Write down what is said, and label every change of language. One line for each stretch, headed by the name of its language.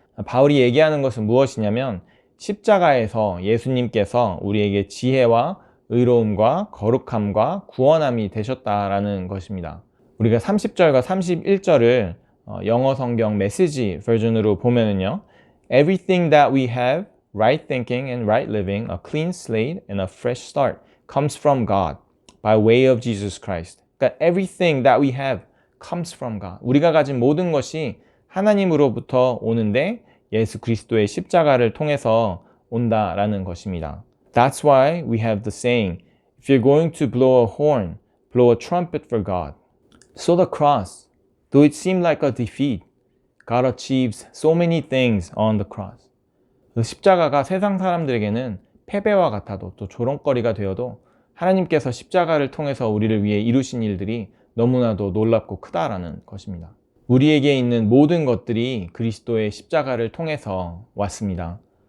Korean: 바울이 얘기하는 것은 무엇이냐면 십자가에서 예수님께서 우리에게 지혜와 의로움과 거룩함과 구원함이 되셨다라는 것입니다. 우리가 30절과 31절을 영어 성경 메시지 버전으로 보면은요.
English: Everything that we have, right thinking and right living, a clean slate and a fresh start comes from God by way of Jesus Christ.
Korean: 그러니까
English: everything that we have comes from God.
Korean: 우리가 가진 모든 것이 하나님으로부터 오는데 예수 그리스도의 십자가를 통해서 온다라는 것입니다.
English: That's why we have the saying, if you're going to blow a horn, blow a trumpet for God. So the cross, though it seemed like a defeat, God achieves so many things on the cross.
Korean: 십자가가 세상 사람들에게는 패배와 같아도 또 조롱거리가 되어도 하나님께서 십자가를 통해서 우리를 위해 이루신 일들이 너무나도 놀랍고 크다라는 것입니다. 우리에게 있는 모든 것들이 그리스도의 십자가를 통해서 왔습니다.